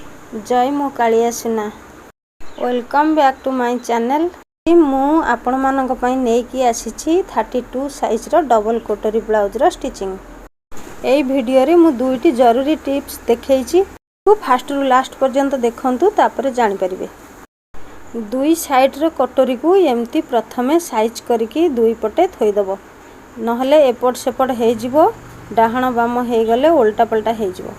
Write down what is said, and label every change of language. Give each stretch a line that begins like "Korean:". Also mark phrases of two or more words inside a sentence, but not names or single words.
Odia: ଜୟ ମୋ କାଳିଆ ସୁନା
English: welcome back to my channel.
Odia: ମୁଁ ଆପଣ ମାନଙ୍କ ପାଇଁ ନେଇକି ଆସିଛି 32 ସାଇଜ ର ଡବଲ କୋଟରୀ ବ୍ଲାଉଜ ର ଷ୍ଟିଚିଂ। ଏଇ ଭିଡିଓ ରେ ମୁଁ ଦୁଇଟି ଜରୁରୀ ଟିପ୍ସ ଦେଖଉଛି, ତ ଫାଷ୍ଟ ରୁ ଲାଷ୍ଟ ପର୍ଯ୍ୟନ୍ତ ଦେଖନ୍ତୁ ତା ପରେ ଜାଣି ପାରିବେ। ଦୁଇ ସାଇଡ ର କୋଟରୀ କୁ ଏମିତି ପ୍ରଥମେ ସାଇଜ କରିକେ ଦୁଇ ପଟେ ଥୋଇ ଦେବ, ନହେଲେ ଏପଟ ସେପଟ ହେଇ ଯିବ, ଡାହାଣ ବାମ ହେଇ ଗଲେ ଓଲଟା ପାଲଟା ହେଇ ଯିବ।